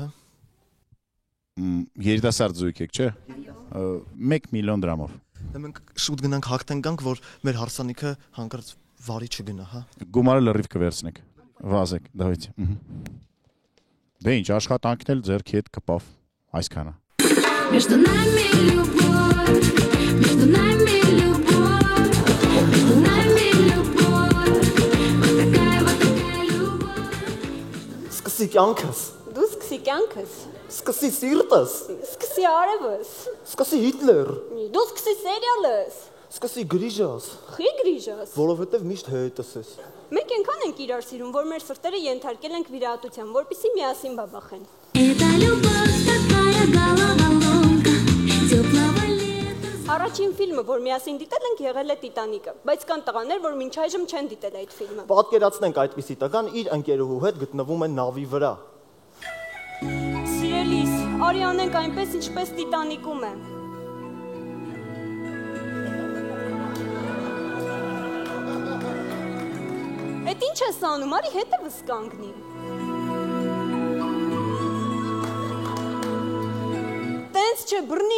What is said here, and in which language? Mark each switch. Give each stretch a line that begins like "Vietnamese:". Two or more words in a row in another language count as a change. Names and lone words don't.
Armenian: Երիտասարդ զույգ եք, չէ՞։ 1 միլիոն դրամով։ Դե մենք շուտ գնանք հաղթենք գանք, որ մեր հարսանիքը հանկարծ վարի չգնա, հա։ Գումարը լրիվ կվերցնեք։ Վազեք, давайте։ Դե ինչ, աշխատանքն էլ ձեռքի հետ կպավ այսքանը։
Russian: Между нами любовь, между нами любовь, между нами любовь, такая любовь.
Armenian: Սկսի կյանքս, Դու սկսի կյանքս, սկսի սիրտս, սկսի արևս, սկսի Հիտլեր, դու սկսի սերիալս, սկսի գրիժաս, խի գրիժաս։ որովհետև միշտ հետս ես։ Մենք այնքան ենք իրար սիրում, որ մեր սրտերը ենթարկել ենք վիրահատության, որպեսզի միասին բաբախեն։
Russian: Это любовь, такая головоломка, теплого лета.
Armenian: Առաջին ֆիլմը, որ միասին դիտել ենք, եղել է Տիտանիկը, բայց կան տղաներ, որ մինչ այժմ չեն դիտել այդ ֆիլմը։ Պատկերացնենք այդպիսի տղան իր ընկերուհու հետ գտնվում է նավի վրա։ Սիրելիս, արի անենք այնպես, ինչպես Տիտանիկում է։ Էդ ինչ ես անում, արի հետևս կանգնի։ Տենց չէ, բռնի։